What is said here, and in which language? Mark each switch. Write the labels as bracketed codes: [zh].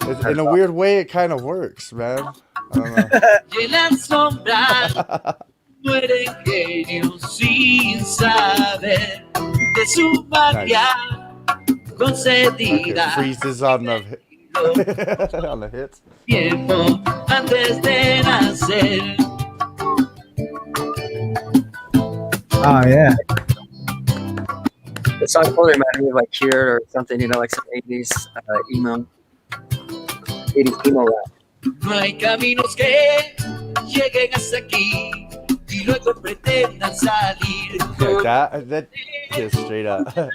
[en] In a weird way, it kind of works, man. I don't know. [es] Muere genio sin saber de su magia concedida. [en] Okay, freezes on the on the hits. [es] Tiempo antes de nacer. [en] Oh yeah. The song totally reminded me of like Cure or something, you know, like some 80s emo 80s emo rap. [es] No hay caminos que lleguen hasta aquí y luego pretendan salir. [en] Like that is straight up.